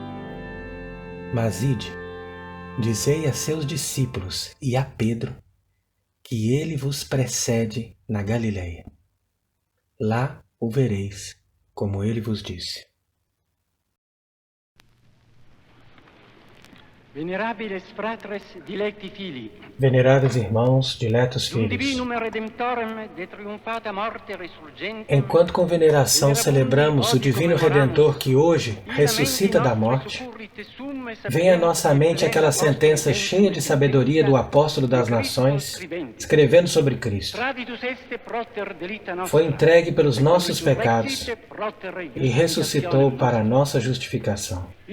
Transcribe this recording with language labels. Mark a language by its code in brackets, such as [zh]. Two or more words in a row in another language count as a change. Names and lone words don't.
[pt] Mas ide, dizei a seus discípulos e a Pedro que ele vos precede na Galileia. Lá o vereis, como ele vos disse. [la] Venerabiles fratres dilecti fili, [pt] Venerados irmãos, diletos [la] dum [pt] filhos, [la] divinum redemptorem de triumphata morte resurgentem, [pt] enquanto com veneração celebramos o Divino Redentor que hoje ressuscita da morte, vem à nossa mente aquela sentença cheia de sabedoria do apóstolo das nações, escrevendo sobre Cristo. Foi entregue pelos nossos pecados e ressuscitou para a nossa justificação.